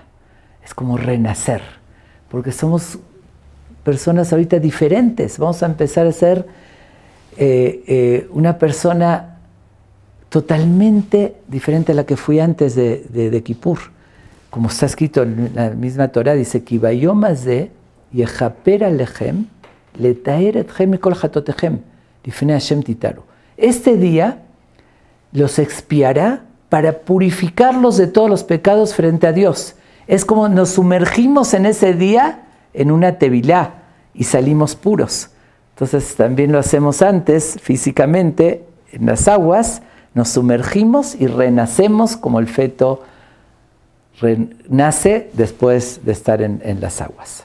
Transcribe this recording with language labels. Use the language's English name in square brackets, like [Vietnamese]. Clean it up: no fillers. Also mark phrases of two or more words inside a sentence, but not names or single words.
[Spanish] Es como renacer, porque somos personas ahorita diferentes. Vamos a empezar a ser una persona totalmente diferente a la que fui antes de Kippur. Como está escrito en la misma Torah, dice: [Hebrew] כי ביום הזה יכפר עליכם לטהר אתכם מכל חטאתיכם לפני השם תטהרו. [Spanish] Este día los expiará para purificarlos de todos los pecados frente a Dios. Es como nos sumergimos en ese día en una tevilá y salimos puros. Entonces también lo hacemos antes, físicamente, en las aguas, nos sumergimos y renacemos como el feto renace después de estar en las aguas.